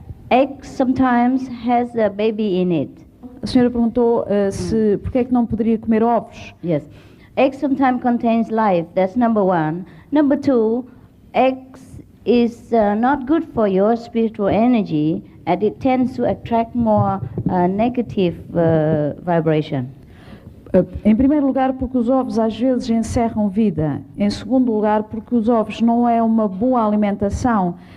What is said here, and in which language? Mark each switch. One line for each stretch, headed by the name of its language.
English: Egg sometimes has a baby in it.
Portuguese: A senhora perguntou se porque é que não poderia comer ovos.
English: Yes. Egg sometimes contains life. That's number 1. Number 2, eggs is not good for your spiritual energy, and it tends to attract more negative vibration.
Portuguese: Em primeiro lugar, porque os ovos às vezes encerram vida. Em segundo lugar, porque os ovos não é uma boa alimentação.